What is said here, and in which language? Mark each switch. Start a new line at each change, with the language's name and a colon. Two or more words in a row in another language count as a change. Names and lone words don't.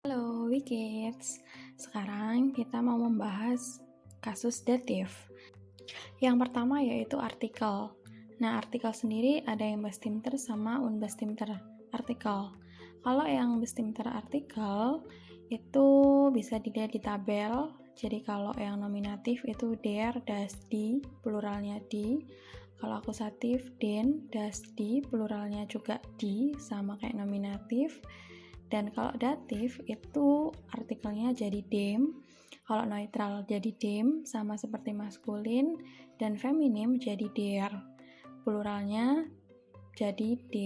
Indonesian: Halo Wikids, sekarang kita mau membahas kasus datif. Yang pertama yaitu artikel. Nah, artikel sendiri ada yang bestimter sama unbestimter artikel. Kalau yang bestimter artikel itu bisa dilihat di tabel. Jadi kalau yang nominatif itu
German: der, das, die,
Indonesian: pluralnya die. Kalau akusatif
German: den, das, die,
Indonesian: pluralnya juga die, sama kayak nominatif. Dan kalau datif itu artikelnya jadi dem, kalau netral jadi dem, sama seperti maskulin, dan feminim jadi der, pluralnya jadi dem.